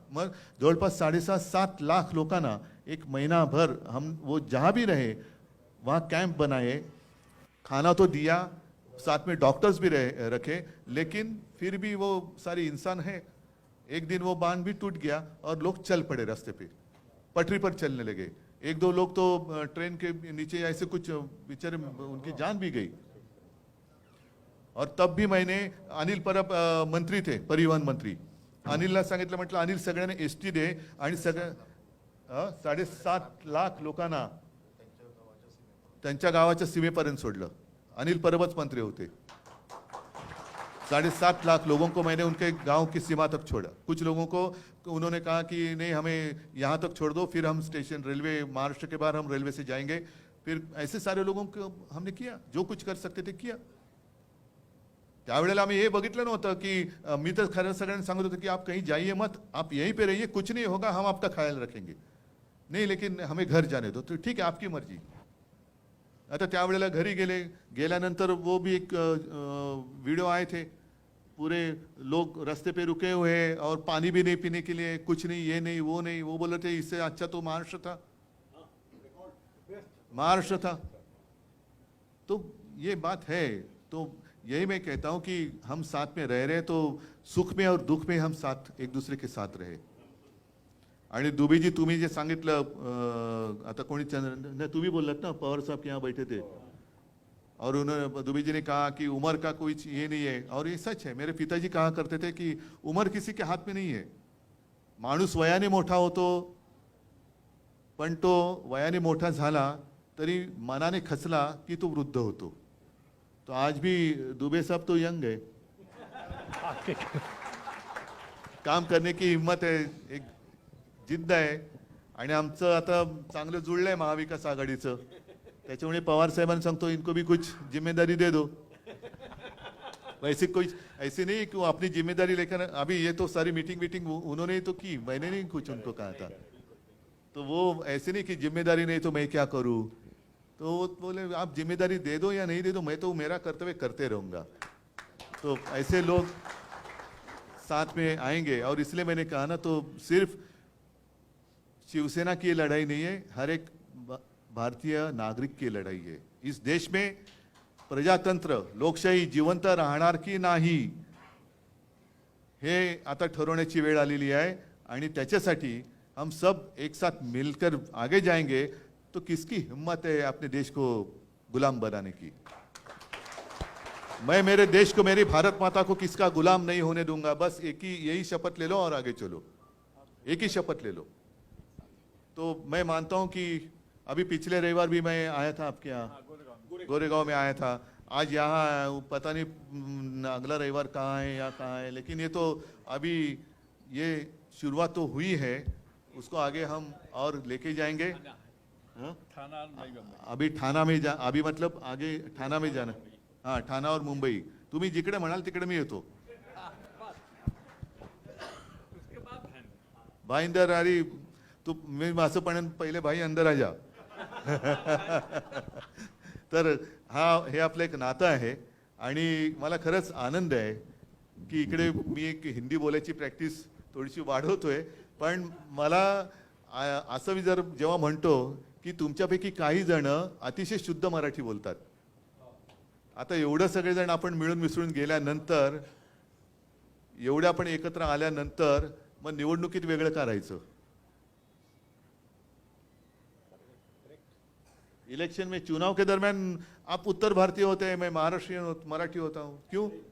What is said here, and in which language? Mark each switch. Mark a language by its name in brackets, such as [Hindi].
[Marathi] मग जवळपास 7.5 लाख लोकांना एक महीनाभर [Hindi] हम वो जहां भी रहे वहाँ कैंप बनाए, खाना तो दिया, साथ में डॉक्टर्स भी रखे, लेकिन फिर भी वो सारे इंसान है। एक दिन वो बांध भी टूट गया और लोग चल पड़े रास्ते पे, पटरी पर चलने लगे। एक दो लोग तो ट्रेन के नीचे ऐसे कुछ बेचारे, उनकी जान भी गई। और तब भी मैंने, [Marathi] अनिल परब मंत्री थे, परिवहन मंत्री, अनिलला सांगितलं, म्हटलं अनिल सगळ्यांना एसटी दे आणि सगळ्या 7.5 लाख लोकांना त्यांच्या गावाच्या सीमेपर्यंत सोडलं। अनिल परबच मंत्री होते। [Hindi] 7.5 लाख लोगों को मैंने उनके गांव की सीमा तक छोड़ा। कुछ लोगों को उन्होंने कहा कि नहीं हमें यहाँ तक छोड़ दो, फिर हम स्टेशन रेलवे, महाराष्ट्र के बाहर हम रेलवे से जाएंगे। फिर ऐसे सारे लोगों को हमने किया, जो कुछ कर सकते थे किया। [Marathi] त्यावेळेला आम्ही हे बघितलं नव्हतं की मी तर खरं सगळ्यांना सांगत होतो की [Hindi] आप कहीं जाइए मत, आप यहीं पे रहिए, कुछ नहीं होगा, हम आपका ख्याल रखेंगे। नहीं लेकिन हमें घर जाने दो। तो ठीक है, आपकी मर्जी। [Marathi] आता त्यावेळेला घरी गेल्यानंतर [Hindi] वो भी एक वीडियो आए थे, पूरे लोग रास्ते पे रुके हुए हैं और पानी भी नहीं पीने के लिए, कुछ नहीं, ये नहीं वो नहीं। वो बोले थे इससे अच्छा तो महाराष्ट्र था, महाराष्ट्र था। तो ये बात है। तो यही मैं कहता हूं कि हम साथ में रह रहे तो सुख में और दुख में हम साथ एक दूसरे के साथ रहे। [Marathi] आणि दुबेजी तुम्ही जे सांगितलं, आता कोणी तुम्ही बोललात ना, [Hindi] पवार साहब के यहाँ बैठे थे और उन्होंने, दुबे जी ने कहा कि उम्र का कोई ये नहीं है, और ये सच है। मेरे पिताजी कहा करते थे कि उम्र किसी के हाथ में नहीं है। [Marathi] माणूस वयाने मोठा होतो, पण तो वयाने मोठा झाला तरी मनाने खचला की तो वृद्ध होतो। [Hindi] तो आज भी दुबे साहब तो यंग है, काम करने की हिम्मत है, [Marathi] एक जिद्द आहे। आणि आमचं आता चांगलं जुळलंय महाविकास आघाडीचं, त्याच्यामुळे पवार साहेबांना सांगतो [Hindi] इनको भी कुछ जिम्मेदारी दे दो। वैसे कोई ऐसे नहीं कि वो अपनी जिम्मेदारी लेकर, अभी ये तो सारी मीटिंग उन्होंने तो की, मैंने नहीं कुछ उनको कहा था। तो वो ऐसे नहीं कि जिम्मेदारी नहीं तो मैं क्या करूं। तो वो बोले आप जिम्मेदारी दे दो या नहीं दे दो, मैं तो मेरा कर्तव्य करते रहूंगा। तो ऐसे लोग साथ में आएंगे। और इसलिए मैंने कहा ना, तो सिर्फ शिवसेना की लड़ाई नहीं है, हर एक भारतीय नागरिक की लड़ाई है। इस देश में प्रजातंत्र, [Marathi] लोकशाही जिवंत राहणार की नाही हे आता ठरवण्याची वेळ आलेली आहे। आणि त्याच्यासाठी [Hindi] हम सब एक साथ मिलकर आगे जाएंगे तो किसकी हिम्मत है अपने देश को गुलाम बनाने की। मैं मेरे देश को, मेरी भारत माता को किसका गुलाम नहीं होने दूंगा। बस एक ही यही शपथ ले लो और आगे चलो, एक ही शपथ ले लो। तो मैं मानता हूं कि अभी पिछले रविवार भी मैं आया था आपके यहाँ, गोरेगांव में आया था। आज यहाँ पता नहीं अगला रविवार कहाँ है या कहाँ है, लेकिन ये तो अभी ये शुरुआत तो हुई है, उसको आगे हम और लेके जाएंगे। हाँ? अभी ठाणा में अभी मतलब आगे ठाणा में जाना। हाँ, ठाणा और मुंबई, [Marathi] तुम्ही जिकडे म्हणाल तिकडे मी येतो। [Hindi] भाई अंदर अरे तू, [Marathi] मी असं पण पहिले [Hindi] भाई अंदर आ जा। [Marathi] तर हे आपलं एक नातं आहे आणि मला खरंच आनंद आहे की इकडे मी एक हिंदी बोलायची प्रॅक्टिस थोडीशी वाढवतोय, पण मला असं मी जर जेव्हा म्हणतो की तुमच्यापैकी काही जण अतिशय शुद्ध मराठी बोलतात, आता एवढं सगळेजण आपण मिळून मिसळून गेल्यानंतर, एवढे आपण एकत्र आल्यानंतर मग निवडणुकीत वेगळं करायचं? [Hindi] इलेक्शन में, चुनाव के दरमियान आप उत्तर भारतीय होते हैं, मैं महाराष्ट्रीयन मराठी होता हूँ, क्यों?